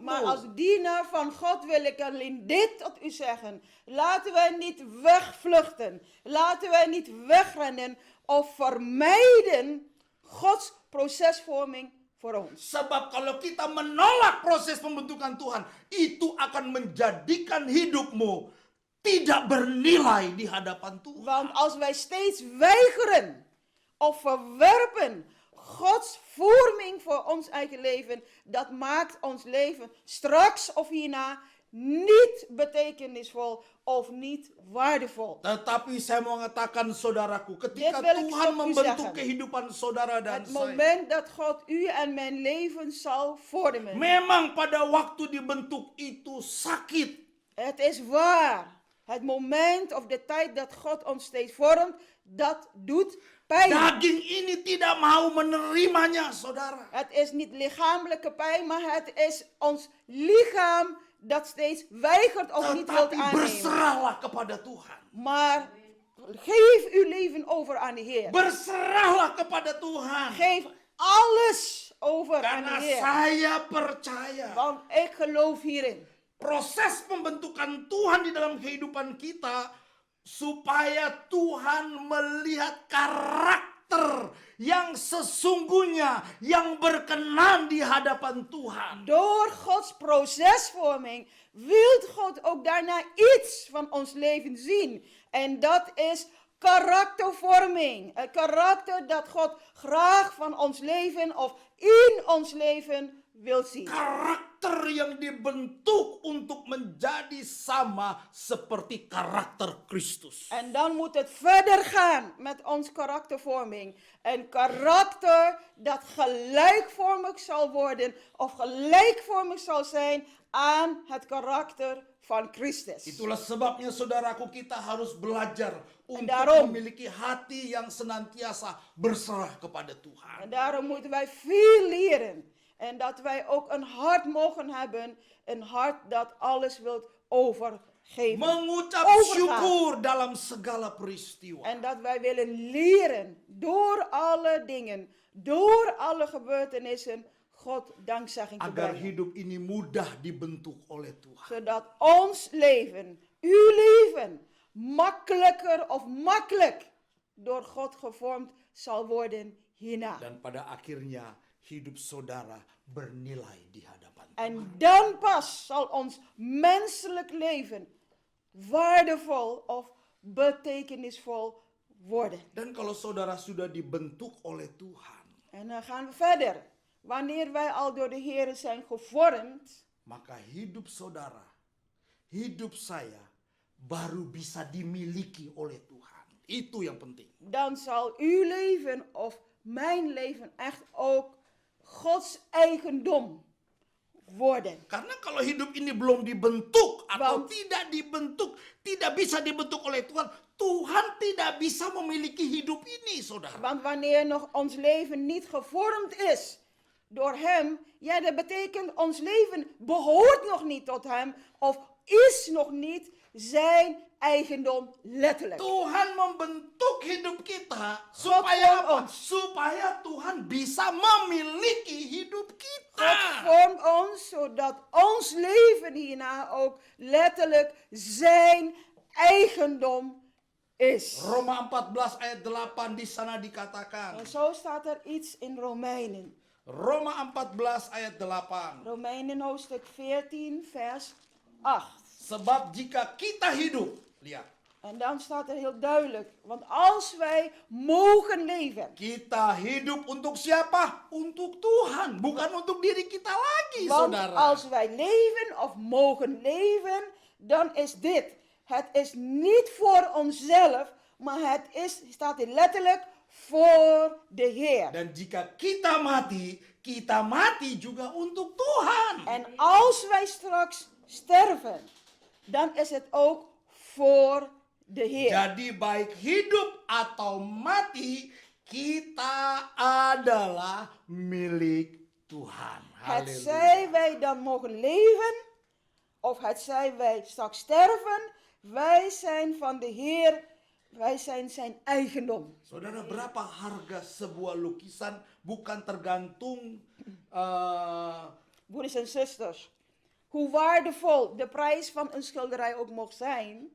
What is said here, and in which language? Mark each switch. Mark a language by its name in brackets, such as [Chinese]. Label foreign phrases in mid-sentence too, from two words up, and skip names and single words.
[Dutch] Maar als dienaar van God wil ik alleen dit tot u zeggen. Laten wij niet wegvluchten. Laten wij niet wegrennen of vermijden Gods procesvorming voor ons. [Indonesian] Sebab kalau kita menolak proses pembentukan Tuhan, itu akan menjadikan hidupmu tidak bernilai di hadapan Tuhan. [Dutch] Want als wij steeds weigeren of verwerpen Gods vorming voor ons eigen leven, dat maakt ons leven straks of hierna niet betekenisvol of niet waardevol. [Indonesian] Tetapi saya mau mengatakan saudaraku, ketika [Dutch] Dit wil ik [Indonesian] Tuhan [Dutch] tot u [Indonesian] membentuk [Dutch] zeggen. [Indonesian] kehidupan saudara dan [Dutch] Het [Indonesian] saya, [Dutch] moment dat God u en mijn leven zal vormen. [Indonesian] memang pada waktu dibentuk itu sakit. [Dutch] Het is waar. Het moment of de tijd dat God ons steeds vormt, dat doet pijn. [Indonesian] Daging ini tidak mau menerimanya, saudara. [Dutch] Het is niet lichamelijke pijn, maar het is ons lichaam dat steeds weigert of niet wilt [Indonesian] Tetapi [Dutch] aannemen. [Indonesian] berserahlah kepada Tuhan. [Dutch] Maar geef uw leven over aan de Heer. [Indonesian] Berserahlah kepada Tuhan. [Dutch] Geef alles over aan de [Indonesian] Karena [Dutch] Heer. [Indonesian] saya percaya [Dutch] Want ik geloof hierin. [Indonesian] proses pembentukan Tuhan di dalam kehidupan kita supaya Tuhan melihat karakter yang sesungguhnya yang berkenan di hadapan Tuhan. [Dutch] Door Gods procesvorming wil God ook daarna iets van ons leven zien. En dat is karaktervorming. Het karakter dat God graag van ons leven of in ons leven wil zien. [Indonesian] Karakter yang dibentuk untuk menjadi sama seperti karakter Kristus. [Dutch] En dan moet het verder gaan met ons karaktervorming. Een karakter dat gelijkvormig zal worden of gelijkvormig zal zijn aan het karakter van Christus. [Indonesian] Itulah sebabnya saudaraku, kita harus belajar untuk [Dutch] daarom- [Indonesian] memiliki hati yang senantiasa berserah kepada Tuhan. [Dutch] En daarom moeten wij veel leren. En dat wij ook een hart mogen hebben. Een hart dat alles wilt overgeven. [Indonesian] Mengucap [Dutch] Overgaan. [Indonesian] syukur dalam segala peristiwa. [Dutch] En dat wij willen leren door alle dingen, door alle gebeurtenissen, God dankzegging te [Indonesian] Agar [Dutch] brengen. [Indonesian] hidup ini mudah dibentuk oleh Tuhan. [Dutch] Zodat ons leven, uw leven, makkelijker of makkelijk door God gevormd zal worden hierna. [Indonesian] Dan pada akhirnya hidup saudara bernilai di hadapan Tuhan. [Dutch] En dan pas zal ons menselijk leven waardevol of betekenisvol worden. [Indonesian] Dan kalau saudara sudah dibentuk oleh Tuhan, [Dutch] En dan gaan we verder. Wanneer wij al door de Heer zijn gevormd, [Indonesian] maka hidup saudara, hidup saya baru bisa dimiliki oleh Tuhan. Itu yang penting. [Dutch] dan zal uw leven of mijn leven echt ook Gods eigendom worden. [Indonesian] Karena kalau hidup ini belum dibentuk atau [Dutch] Want- [Indonesian] tidak dibentuk, tidak bisa dibentuk oleh Tuhan, Tuhan tidak bisa memiliki hidup ini, saudara. [Dutch] Want wanneer nog ons leven niet gevormd is door Hem, ja, dat betekent ons leven behoort nog niet tot Hem of is nog niet zijn eigendom letterlijk. [Indonesian] Tuhan membentuk hidup kita [Dutch] God [Indonesian] supaya [Dutch] vormt [Indonesian] apa? [Dutch] ons. [Indonesian] Supaya Tuhan bisa memiliki hidup kita. [Dutch] God vormt ons zodat ons leven hierna ook letterlijk zijn eigendom is. [Indonesian] Roma 14 ayat 8 di sana dikatakan. [Dutch] En zo staat er iets in Romeinen. [Indonesian] Roma 14 ayat 8. [Dutch] Romeinen hoofdstuk 14 vers 8. [Indonesian] Sebab jika kita hidup, lihat. [Dutch] En dan staat er heel duidelijk, want als wij mogen leven, [Indonesian] Kita hidup untuk siapa? Untuk Tuhan, bukan untuk diri kita lagi, [Dutch] want [Indonesian] saudara. [Dutch] als wij leven of mogen leven, dan is dit. Het is niet voor onszelf, maar het is, staat er letterlijk, voor de Heer. [Indonesian] Dan jika kita mati juga untuk Tuhan. [Dutch] En als wij straks sterven, dan is het ook voor de Heer. [Indonesian] Jadi baik hidup atau mati, kita adalah milik Tuhan. [Dutch] Het [Indonesian] Haleluya. [Dutch] zij wij dan mogen leven, of het zij wij straks sterven, wij zijn van de Heer, wij zijn zijn eigendom. [Indonesian] Saudara, berapa harga sebuah lukisan bukan tergantung [Dutch] Broeders en zusters, hoe waardevol de prijs van een schilderij ook mocht zijn,